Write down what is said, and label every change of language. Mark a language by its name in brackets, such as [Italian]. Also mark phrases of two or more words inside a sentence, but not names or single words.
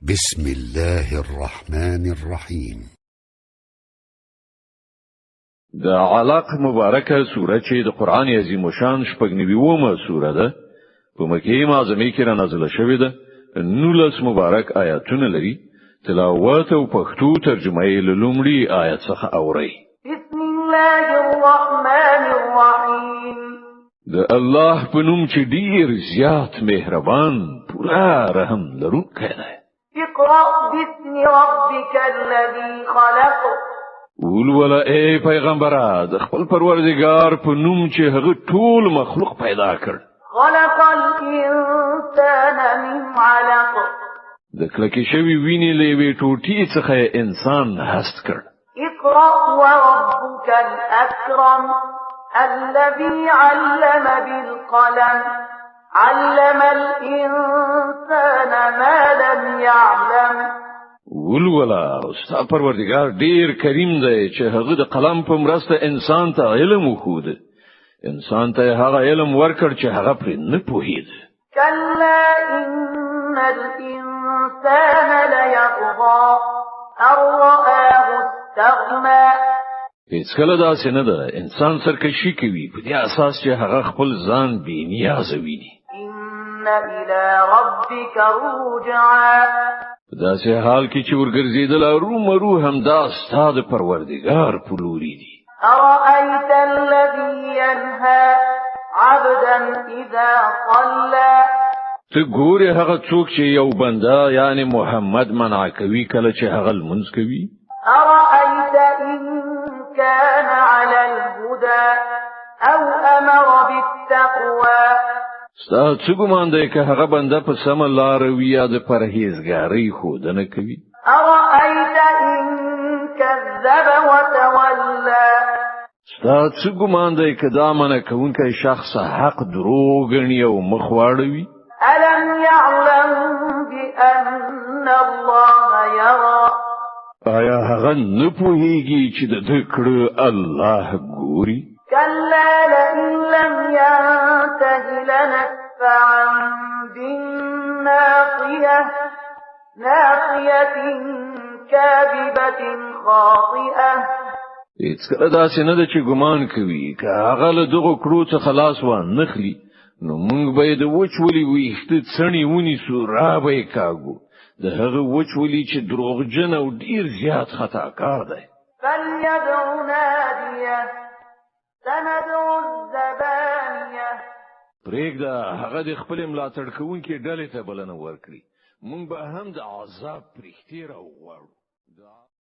[Arabic] بسم الله الرحمن الرحيم. [Pashto] د علق مبارکه سوره چې د قران عظیم شان شپږنیومه سوره ده په مکه معظمه کې را نازله شوې ده. 19 مبارک آیاتونه لري. تلاوت او پښتو ترجمه یې له لومړي آیت څخه اوري. [Arabic] بسم الله الرحمن الرحیم. [Pashto] د الله په نوم چې ډیر زیات مهربان پورا رحم لرونکی دی. [Arabic] اقرأ باسم ربك الذي خلق. [Pashto] اول ولا ای پیغمبره د خپل پروردگار په نوم چې هغه ټول مخلوق پیدا کړ. [Arabic] خلق الانسان من علق. [Pashto] د کلکې شوی ویني لوي ټوټي څخه انسان هست کړ. [Arabic] اقرأ وربك الأكرم الذي علم بالقلم علم الإنسان ما لم يعلم. [Pashto] ولولا استاد پروردگار ډیر کریم دی چې هغه د قلم په مرسته انسان ته علم وښود. انسان ته هغه علم ورکړ چې هغه پرې نه پوهید. [Arabic] كلا إن الإنسان ليطغى أن رآه استغنى. [Pashto] هیڅ کله داسې نه ده انسان سرکشي کوي په دې اساس چې هغه خپل ځان بې نیازه ویني. [Arabic] إن إلى ربك رجعا. [Pashto] داسې حال کې چې ورګرځیدل رومرو هم دا ستاد پروردگار پلوري دي. [Arabic] أرأيت الذي ينهى عبدا إذا صلى. [Pashto] ته ګوره هغه څوک چې یو بنده یعنی محمد منع کوي کله چې هغه لمونځ کوي. [Arabic] أرأيت إن كان على الهدى أو أمر بالتقوى. [Pashto] ستا څه ګمان دی که هغه بنده په سم لار وي یا د پرهیزګارۍ ښودنه کوي. [Arabic] أرأيت إن كذب وتولى. [Pashto] ستا څه ګمان دی که دا منع کوونکی شخص حق دروغ ګڼي او مخ واړوي. [Arabic] ألم يعلم بأن الله يرى. [Pashto] آیا هغه نه پوهیږي چې د دې کړه الله ګوري. [Arabic] كلا لئن لم ينته لنسفعا بالناصية ناصية كاذبة خاطئة. [Pashto] هیڅ کله داسې نه ده چې ګمان کوي که هغه له دغه کړو څخه خلاص و نخلي نو موږ به د وچولي ویښته څڼې ونیسو را به یې کاږو. د هغه وچولي چې دروغجن او ډیر زیات خطاکار دی. [Arabic] فليدع ناديه سندع الزبانية. [Pashto] پرېږده هغه د خپل ملاتړ کوونکي ډلې ته بلنه ورکړي. موږ به هم د عذاب پرښتې راوغواړو.